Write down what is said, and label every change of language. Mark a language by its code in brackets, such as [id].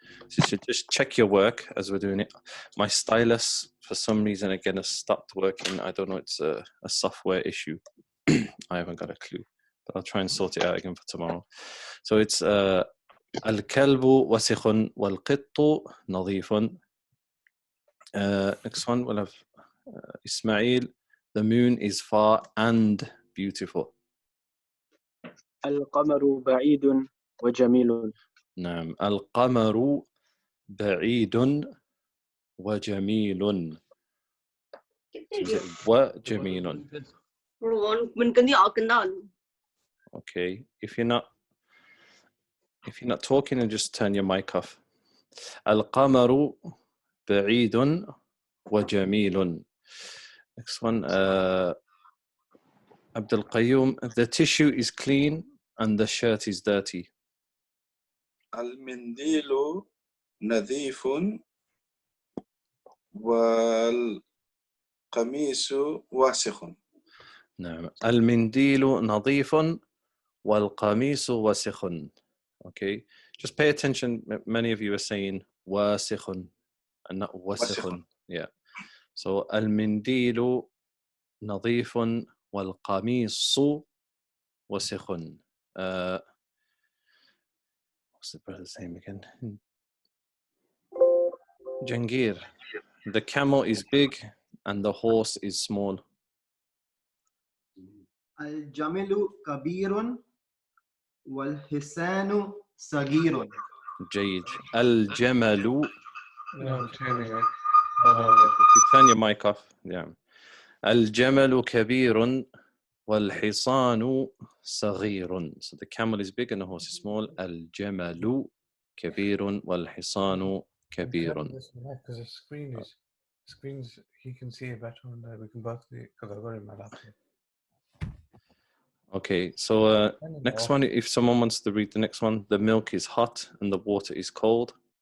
[en] So you should just check your work as we're doing it. My stylus, for some reason, again, has stopped working. I don't know, it's a software issue. I haven't got a clue, but I'll try and sort it out again for tomorrow. [ar] So it's الكلب وسخ والقط نظيف. [en] Next one, we'll have Ismail. The moon is far and beautiful. [ar] القمر بعيد وجميل. نعم. القمر بعيد وجميل. وجميل. [en] Okay, if you're not talking, and just turn your mic off. [ar] القمر بعيد وجميل. [en] Next one, Abdul Qayyum. The tissue is clean and the shirt is dirty. [ar] المنديل نظيف والقميص واسخ. نعم. المنديل نظيف والقميص وسخ. [en] Okay, just pay attention. Many of you are saying واسخ and not وسخ. Yeah. [ar] So المنديل نظيف والقميص وسخ. [en] What's the brother's name again? Jangir. The camel is big and the horse is small. [ar] الجمل كبير والحصان صغير. جيد. الجمل. [en] Turn your mic off. Yeah. [ar] الجمل كبير والحصان صغير. [en] So the camel is big and the horse is small. [ar] الجمل كبير والحصان كبير. [en] Because the screens, he can see it better, and we can both see it because I've got it in my laptop. Okay, so next one, if someone wants to read the next one, the milk is hot and the water is cold.